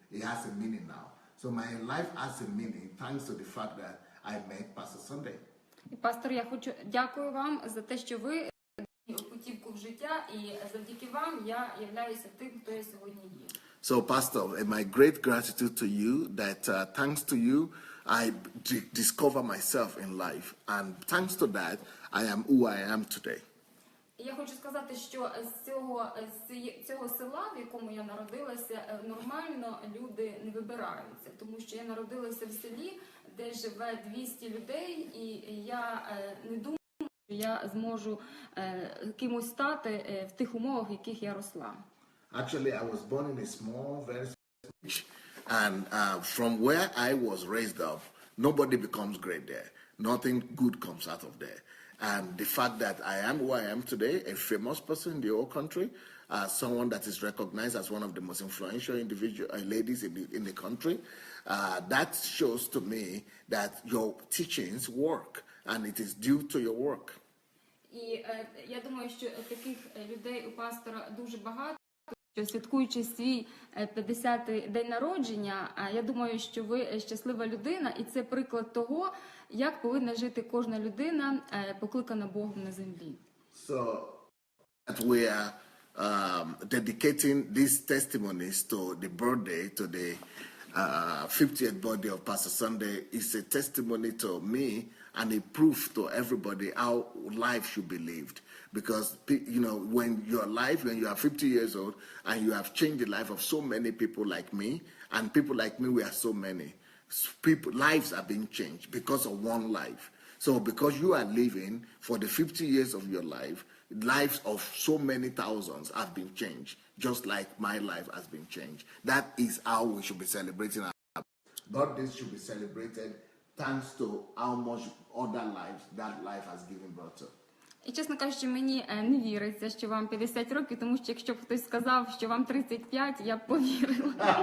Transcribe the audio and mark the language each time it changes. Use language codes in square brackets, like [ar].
[en] It has a meaning now. So my life has a meaning thanks to the fact that I met Pastor Sandey. [uk] Пастор, я дякую вам за те, що ви путівку в життя, і завдяки вам я являюся тим, хто я сьогодні є. [en] So, Pastor, my great gratitude to you that thanks to you, I discover myself in life. And thanks to that, I am who I am today. [uk] Я хочу сказати, що з цього села, в якому я народилася, нормально люди не вибираються. Тому що я народилася в селі, де живе 200 людей, і я не думаю, що я зможу кимось стати в тих умовах, в яких я росла. [en] Actually, I was born in a small, very small village, and from where I was raised up, nobody becomes great there. Nothing good comes out of there. And the fact that I am who I am today, a famous person in the whole country, someone that is recognized as one of the most influential ladies in the country, that shows to me that your teachings work, and it is due to your work. [uk] І я думаю, що таких людей у пастора дуже багато. Святкуючи свій 50-й день народження, я думаю, що ви щаслива людина, і це приклад того, як повинна жити кожна людина, покликана Богом на землі. [en] So we are dedicating these testimonies to the birthday, to the 50th birthday of Pastor Sandey. Is a testimony to me and a proof to everybody how life should be lived. Because, when you are 50 years old and you have changed the life of so many people like me, and people like me, we are so many. Lives are being changed because of one life. So because you are living for the 50 years of your life, lives of so many thousands have been changed, just like my life has been changed. That is how we should be celebrating our life. Birthdays should be celebrated thanks to how much other lives that life has given birth to. [uk] І, чесно кажучи, мені не віриться, що вам 50 років, тому що якщо б хтось сказав, що вам 35, я б повірила.